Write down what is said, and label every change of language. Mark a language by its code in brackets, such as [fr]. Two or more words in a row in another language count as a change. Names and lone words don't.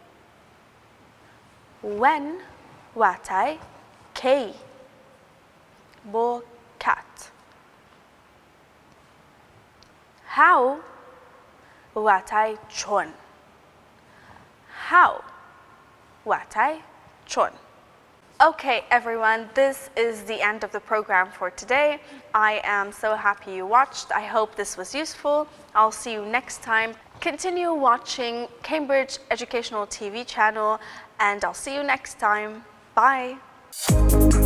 [ckb] When واتای کی؟ بۆ کات. How واتای چۆن. How واتای چۆن. [en] Okay, everyone, this is the end of the program for today. I am so happy you watched. I hope this was useful. I'll see you next time. Continue watching Cambridge Educational TV channel, and I'll see you next time.